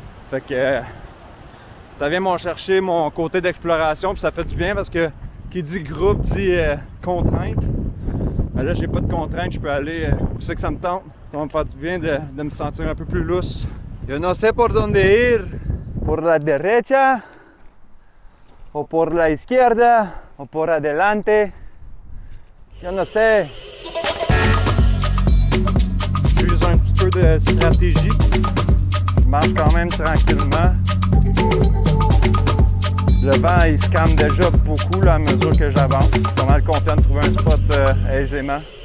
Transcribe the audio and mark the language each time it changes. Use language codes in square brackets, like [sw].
[fr] Fait que ça vient m'en chercher mon côté d'exploration, puis ça fait du bien parce que qui dit groupe dit contrainte. Ben là, j'ai pas de contrainte, je peux aller où c'est que ça me tente. Ça va me faire du bien de me sentir un peu plus lousse. [es] Yo no sé por dónde ir. Por la derecha, o por la izquierda, o por adelante. Yo no sé. [fr] J'use un petit peu de stratégie. Je marche quand même tranquillement. Le vent, il se calme déjà beaucoup là, à mesure que j'avance. Je suis pas mal confiant de trouver un spot aisément.